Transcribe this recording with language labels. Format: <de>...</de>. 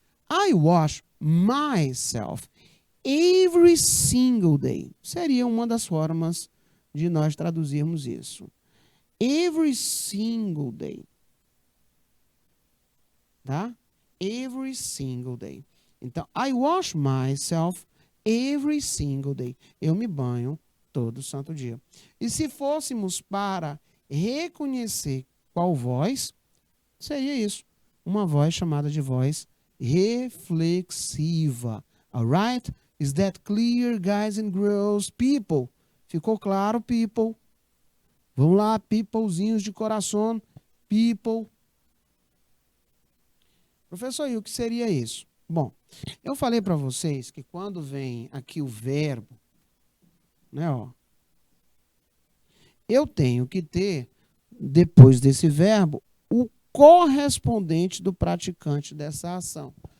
<en>I wash myself every single day.</en> <pt>Seria uma das formas de nós traduzirmos isso.</pt> <en>Every single day. Tá? Every single day. Então, I wash myself every single day.</en> <pt>Eu me banho todo santo dia. E se fôssemos para reconhecer qual voz, seria isso. Uma voz chamada de voz reflexiva. Alright?</pt> <en>Is that clear, guys and girls?</en> <pt>People. Ficou claro, people? Vamos lá, peoplezinhos de coração. People. Professor, e o que seria isso? Bom, eu falei para vocês que quando vem aqui o verbo, né, ó, eu tenho que ter, depois desse verbo, o correspondente do praticante dessa ação.</pt>